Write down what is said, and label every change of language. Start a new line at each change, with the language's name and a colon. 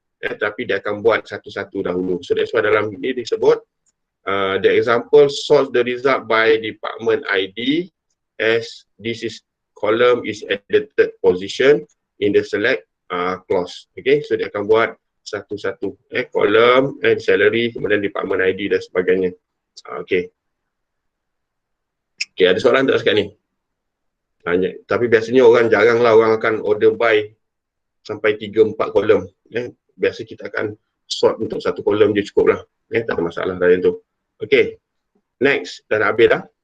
Malay: Tapi dia akan buat satu-satu dahulu.
English: So that's why
Malay: dalam ini disebut
English: the example sort the result by department ID as this is column is at the third position in the select clause.
Malay: Okay, so dia akan buat satu-satu. Kolom, salary, kemudian department ID dan sebagainya. Okay. Okay, ada soalan tak sekarang ni? Tapi biasanya jarang lah orang akan order by sampai 3-4 kolom. Biasa kita akan sort untuk satu kolom je cukup lah. Tak ada masalah dari tu. Okay. Next, dah habis dah.